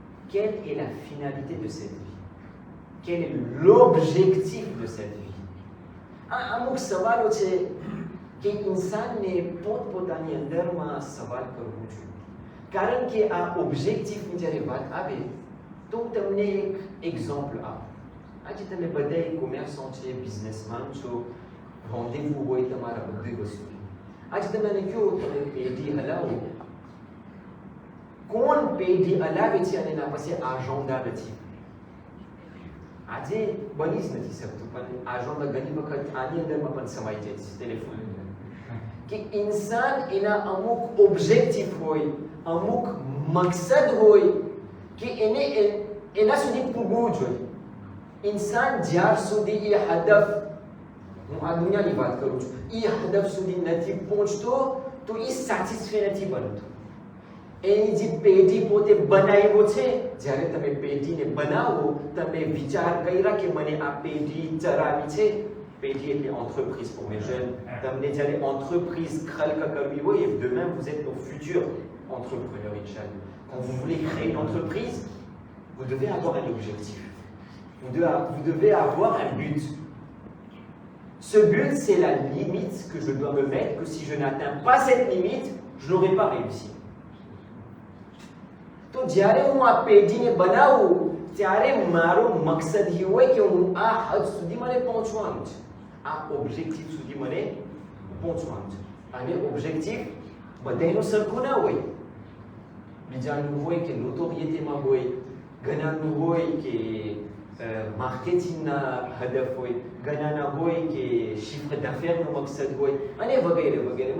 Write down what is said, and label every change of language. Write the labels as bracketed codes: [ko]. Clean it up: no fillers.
[fr] Quelle est la finalité de cette vie? Quel est l'objectif de cette vie? [gu] અમુક સવાલો છે કે ઇન્સાનને પોતપોતાની અંદરમાં સવાલ કરવો જોઈએ, કારણ કે આ ઓબ્જેક્ટિવની જ્યારે વાત આવે તો હું તમને એક એક્ઝામ્પલ આપું. આજે તમે બધા કોમર્સન્ટ છે, બિઝનેસમેન છો, રોન્ડેવુ હોય તમારા બધી વસ્તુ. આજે તમે કહો તમે પેઢી હલાવો, કોણ પેઢી હલાવે છે અને એના પાસે આજોંદા નથી? આજે બની જ નથી શકતું, પણ આજોંદા ઘણી વખત આની અંદરમાં પણ સમાઈ જાય છે ટેલિફોન અંદર. કે ઇન્સાન એના અમુક ઓબ્જેક્ટિવ હોય, અમુક મકસદ હોય કે એને એના સુધી પૂગવું જોઈએ. ઇન્સાન જ્યાર સુધી એ હદફ, હું આ દુનિયાની વાત કરું છું, એ હદફ સુધી નથી પહોંચતો તો એ સેટિસ્ફાઈ નથી બનતો. એની જે પેઢી પોતે બનાવ્યો છે, જ્યારે તમે પેઢીને બનાવો, તમે વિચાર કર્યા કે મને આ પેઢી ચરાવી છે. પેઢી એટલે [fr] entreprise pour mes jeunes. [gu] તમને જ્યારે [fr] entreprise [gu] ખલ્ક કરવી હોય, [fr] demain vous êtes nos futurs entrepreneurs, Inch'Allah. Quand vous voulez créer une entreprise, vous devez avoir un objectif. Vous devez avoir un but. Ce but, c'est la limite que je dois me mettre, que si je n'atteins pas cette limite, je n'aurai pas réussi. [gu] તો જ્યારે હું આ પેઢીને બનાવું ત્યારે મારો મકસદ એ હોય કે હું આ હદ સુધી મને પહોંચવાનું છે, આ ઓબ્જેક્ટિવ સુધી મને પહોંચવાનું છે. અને ઓબ્જેક્ટિવ બધાનું સરખું ના હોય. બીજાનું હોય કે નોટોરિયેટીમાં હોય, ઘણાનું હોય કે માર્કેટિંગના હદફ હોય, ઘણાના હોય કે શિફ્ટ d'affaires મકસદ હોય, અને વગેરે વગેરે.